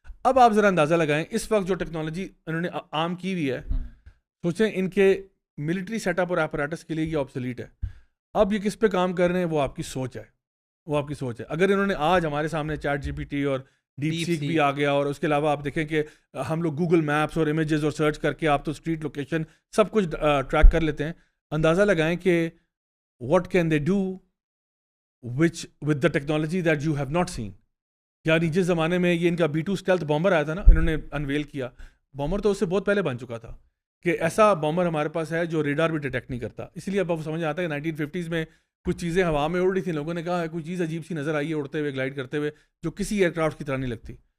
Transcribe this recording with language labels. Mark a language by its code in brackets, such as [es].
[ur] اب آپ ذرا اندازہ لگائیں اس وقت جو ٹیکنالوجی انہوں نے عام کی ہوئی ہے, سوچیں ان کے ملٹری سیٹ اپ اور ایپریٹس کے لیے یہ آبسلیٹ ہے. اب یہ کس پہ کام کر رہے ہیں, وہ آپ کی سوچ ہے, وہ آپ کی سوچ ہے. اگر انہوں نے آج ہمارے سامنے چیٹ GPT اور ڈیپ سیک بھی آ گیا, اور اس کے علاوہ آپ دیکھیں کہ ہم لوگ گوگل میپس اور امیجز اور سرچ کر کے آپ تو اسٹریٹ لوکیشن سب کچھ ٹریک کر لیتے ہیں. [en] اندازہ لگائیں کہ what can they do which with the technology that you have not seen. [ur] یعنی جس زمانے میں یہ ان کا B-2 اسٹیلتھ بامبر آیا تھا نا, انہوں نے انویل کیا, بامبر تو اس سے بہت پہلے بن چکا تھا کہ ایسا بامبر ہمارے پاس ہے جو ریڈار بھی ڈیٹیکٹ نہیں کرتا. اس لیے اب سمجھ آتا ہے کہ 1950s میں کچھ چیزیں ہوا میں اڑ رہی تھیں, لوگوں نے کہا کوئی چیز عجیب سی نظر آئی ہے اڑتے ہوئے, گلائڈ کرتے ہوئے, جو کسی ایئر کرافٹ کی طرح نہیں لگتی.